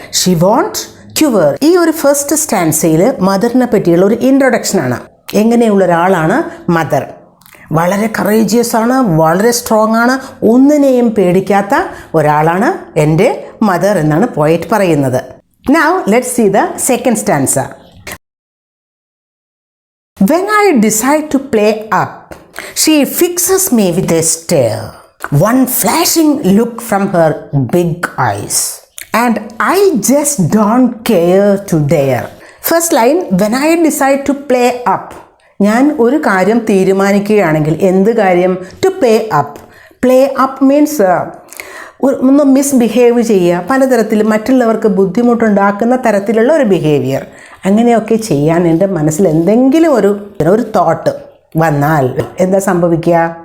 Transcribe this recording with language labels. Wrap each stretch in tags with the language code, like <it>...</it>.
<en>She won't cure.</en> <ml>ഈ ഒരു first സ്റ്റാൻസയിൽ മദറിനെ പറ്റിയുള്ള ഒരു ഇൻട്രൊഡക്ഷനാണ്. എങ്ങനെയുള്ള ഒരാളാണ് മദർ? വളരെ കറേജിയസ് ആണ്, വളരെ സ്ട്രോങ് ആണ്, ഒന്നിനെയും പേടിക്കാത്ത ഒരാളാണ് എൻ്റെ മദർ എന്നാണ് പോയറ്റ് പറയുന്നത്.</ml> <en>Now let's see the second stanza. When I decide to play up, she fixes me with a stare, one flashing look from her big eyes, and I just don't care to dare. First line, when I decide to play up.</en> <ml>ഞാൻ ഒരു കാര്യം തീരുമാനിക്കുകയാണെങ്കിൽ, എന്ത് കാര്യം?</ml> <en>To play up.</en> <ml>Play up means ഒന്ന് misbehave ചെയ്യുക, പലതരത്തിൽ മറ്റുള്ളവർക്ക് ബുദ്ധിമുട്ടുണ്ടാക്കുന്ന തരത്തിലുള്ള ഒരു ബിഹേവിയർ. അങ്ങനെയൊക്കെ ചെയ്യാൻ എൻ്റെ മനസ്സിൽ എന്തെങ്കിലും ഒരു തോട്ട് വന്നാൽ എന്താ സംഭവിക്കുക?</ml>